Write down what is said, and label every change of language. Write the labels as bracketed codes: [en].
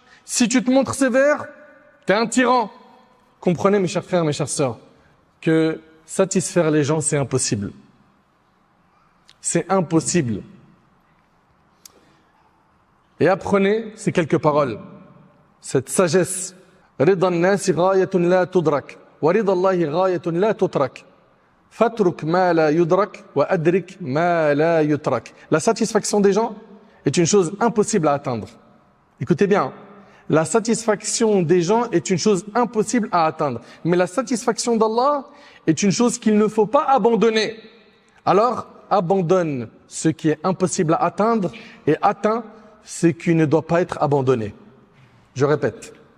[fr] Si tu te montres sévère, tu es un tyran. Comprenez, mes chers frères, mes chères sœurs, que satisfaire les gens, c'est impossible. C'est impossible. Et apprenez ces quelques paroles, cette sagesse. [ar] رضا الناس غاية لا تدرك ورضا الله غاية لا تترك فاترك ما لا يدرك وأدرك ما لا يترك. [fr] La satisfaction des gens est une chose impossible à atteindre. Écoutez bien, la satisfaction des gens est une chose impossible à atteindre. Mais la satisfaction d'Allah est une chose qu'il ne faut pas abandonner. Alors, abandonne ce qui est impossible à atteindre et atteins ce qui ne doit pas être abandonné. Je répète.